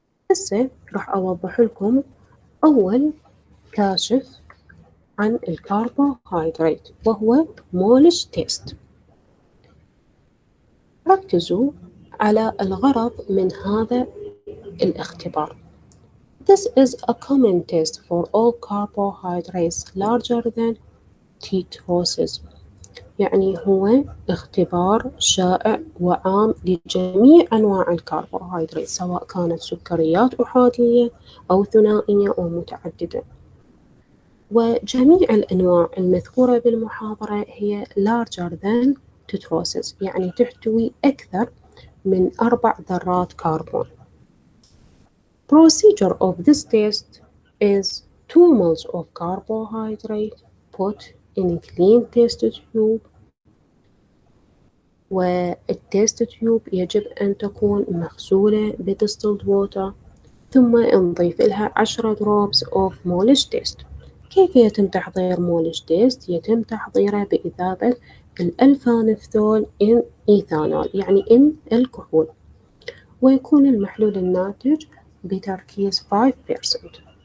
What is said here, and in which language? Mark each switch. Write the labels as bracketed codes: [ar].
[ar] هسه راح أوضح لكم أول كاشف عن الكاربوهيدرات وهو موليش تيست. ركزوا على الغرض من هذا الاختبار. [en] This is a common test for all carbohydrates larger than T-trosis. [ar] يعني هو اختبار شائع وعام لجميع أنواع الكربوهيدرات سواء كانت سكريات أحادية أو ثنائية أو متعددة. وجميع الأنواع المذكورة بالمحاضرة هي [en] larger than tetrosis [ar] يعني تحتوي أكثر من 4 ذرات كربون. [en] Procedure of this test is 2 moles of carbohydrate put in a clean test tube. [ar] والتيست تيوب يجب أن تكون مغسولة بديستلد ووتر، ثم نضيف لها 10 [en] drops of [ar] موليش تيست. كيف يتم تحضير موليش تيست؟ يتم تحضيره بإذابة الألفانفثول إن إيثانول يعني إن الكحول، ويكون المحلول الناتج بتركيز 5%.